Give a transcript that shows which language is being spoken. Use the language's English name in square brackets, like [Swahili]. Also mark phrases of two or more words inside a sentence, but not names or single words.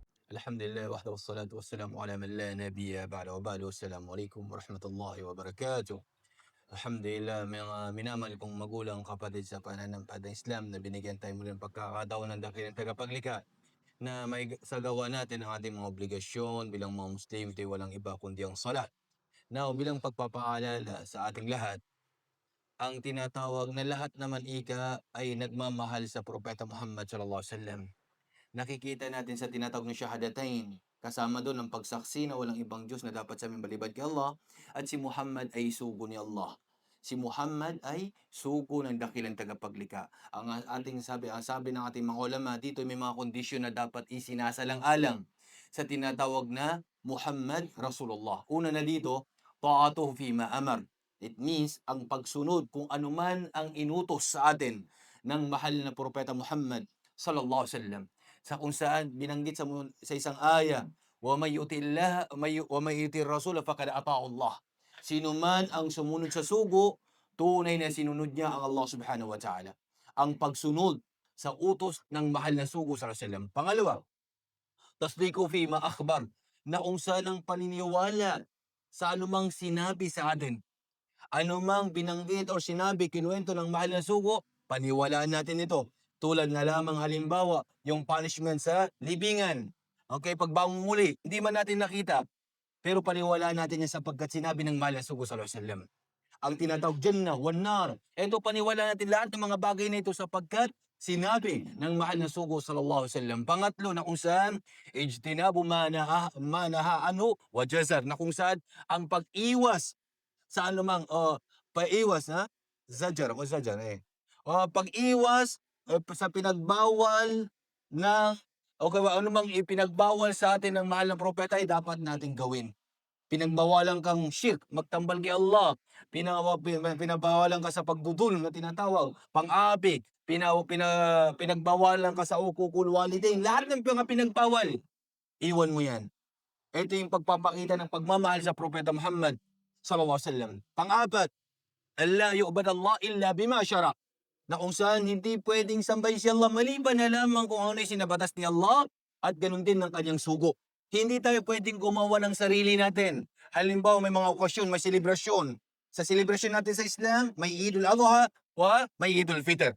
[Arabic] الحمد لله وحده والصلاة والسلام على من لا نبي بعده وبعد. السلام عليكم ورحمة الله وبركاته. Alhamdulillah, [Filipino] mga minamahal kong magulang, kapatid sa pananampalatayang Islam, na binigyan tayo muli ng pagkakataon ng dakilang tagapaglikha na maisagawa natin ang ating mga obligasyon bilang mga Muslim. Ito'y walang iba kundi ang salat. Now, bilang pagpapaalala sa ating lahat, ang tinatawag na lahat naman ay nagmamahal sa Propeta Muhammad [Arabic] صلى الله عليه وسلم. [Filipino] Nakikita natin sa tinatawag na shahadatain, kasama doon ang pagsaksi na walang ibang Diyos na dapat sa aming balibad kay Allah, at si Muhammad ay sugo ni Allah. Si Muhammad ay sugo ng dakilang tagapaglikha. Ang sabi ng ating mga ulama, dito may mga kondisyon na dapat isinasalang-alang sa tinatawag na [Arabic] محمد رسول الله. [Filipino] Una na dito, [Arabic] طاعته فيما أمر. [English] It means [Filipino] ang pagsunod kung anuman ang inutos sa atin ng mahal na propeta Muhammad [Arabic] صلى الله عليه وسلم, [Filipino] sa kung saan binanggit sa isang aya, [Arabic] ومن يطع الرسول فقد أطاع الله. [Filipino] Sino man ang sumunod sa sugo, tunay na sinunod niya ang [Arabic] الله سبحانه وتعالى. [Filipino] Ang pagsunod sa utos ng mahal na sugo [Arabic] صلى الله عليه وسلم. [Filipino] Pangalawa, [Arabic] تصديقه فيما أخبر, [Filipino] na kung saan ang paniniwala sa anumang sinabi sa atin. Anumang binanggit o sinabi, kinuwento ng mahal na sugo, paniwalaan natin ito. Tulad na lamang halimbawa, yung punishment sa libingan. Okay, pagbangon muli, hindi man natin nakita, pero paniwalaan natin yan sapagkat sinabi ng mahal na sugo [Arabic] صلى الله عليه وسلم. [Filipino] Ang tinatawag [Arabic] الجنة والنار, [Filipino] ito paniwalaan natin lahat ng mga bagay na ito sapagkat sinabi ng mahal na sugo [Arabic] صلى الله عليه وسلم. [Filipino] Pangatlo, na kung saan [Arabic] اجتناب ما نهى عنه وزجر, [Filipino] na kung saan ang pag-iwas sa anumang paiwas na zajar pag-iwas sa pinagbawal na anumang ipinagbawal sa atin ng mahal ng propeta ay dapat nating gawin. Pinagbawalan kang shirk, magtambal kay Allah, pinabawalan ka sa pagdudul na tinatawag, pang-api, pinagbawalan ka sa [Arabic] عقوق الوالدين, [Filipino] lahat ng mga pinagbawal, iwan mo yan. Ito yung pagpapakita ng pagmamahal sa propeta Muhammad [Arabic] صلى الله عليه وسلم. [Filipino] Pang-apat, [Arabic] ألا يعبد الله إلا بما شرع, [Filipino] na kung saan hindi pwedeng sambahin si Allah maliban na lamang kung ano yung sinabatas ni Allah at ganun din ng kanyang sugo. Hindi tayo pwedeng gumawa ng sarili natin. Halimbawa, may mga okasyon, may selebrasyon. Sa selebrasyon natin sa Islam, may Idul Adha may Idul Fitr.